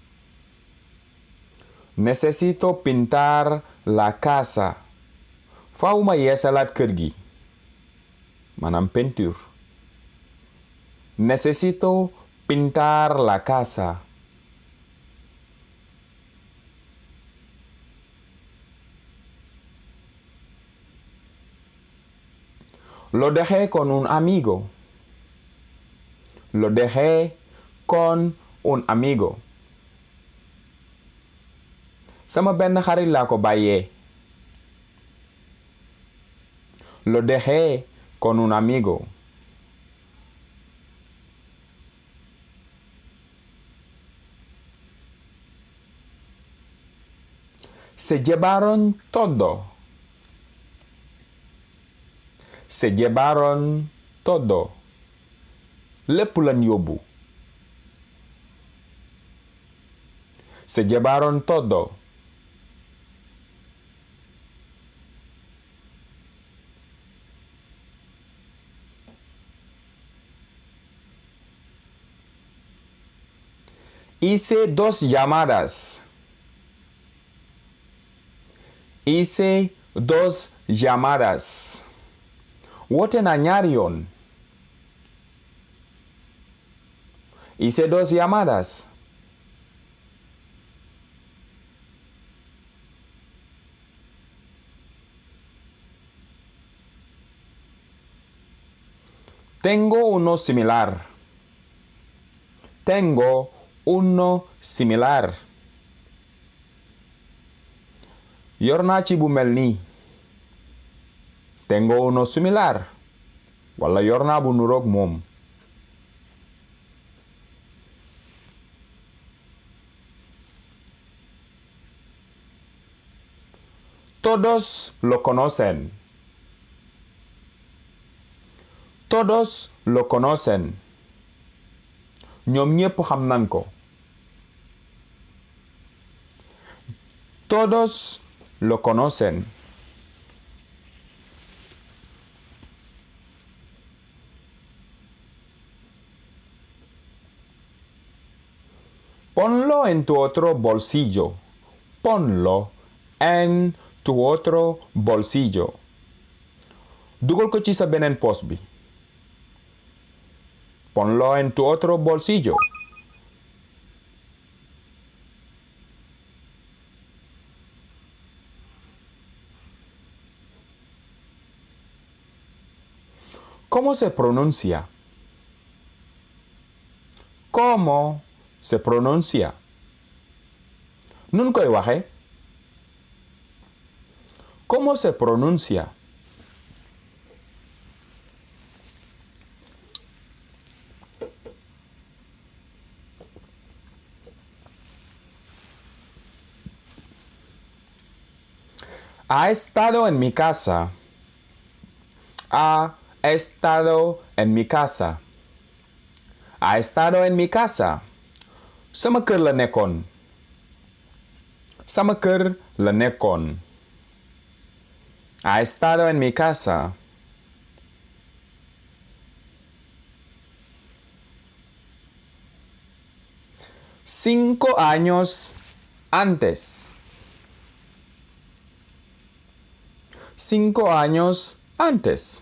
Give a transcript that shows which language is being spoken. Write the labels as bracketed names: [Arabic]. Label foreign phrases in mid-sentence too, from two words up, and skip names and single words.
[Spanish] Necesito pintar la casa. [Wolof] Faaw ma yeesalaat kër gi. Maanaam peinture. [Spanish] Necesito pintar la casa. Lo dejé con un amigo. Lo dejé con un amigo. [Wolof] Sama benn xarit laa ko bàyyee. [Spanish] Lo dejé con un amigo. Se llevaron todo. Se llevaron todo. [Wolof] Lépp lañ yóbbu. [Spanish] Se llevaron todo. Hice 2 llamadas. Hice 2 llamadas. [Wolof] Woote naa ñaari yoon. [Spanish] Hice 2 llamadas. Tengo uno similar. Tengo uno similar. [Wolof] Yor naa ci bu mel nii. Tengo uno similar. Wala yor naa bu nuroog moom. [Spanish] Todos lo conocen. Todos lo conocen. [Wolof] Ñoom ñépp xam nañ ko. [Spanish] Todos lo conocen. Ponlo en tu otro bolsillo. Ponlo en tu otro bolsillo. [Wolof] Dugal ko ci sa beneen poos bi. [Spanish] Ponlo en tu otro bolsillo. ¿Cómo se pronuncia? ¿Cómo se pronuncia? [Wolof] Nun koy waxe. [Spanish] ¿Cómo se pronuncia? Ha estado en mi casa. Ha estado en mi casa. Ha estado en mi casa. [Wolof] Sama kër la nekkoon. Sama kër la nekkoon. [Spanish] Ha estado en mi casa. Cinco años antes. 5 años antes.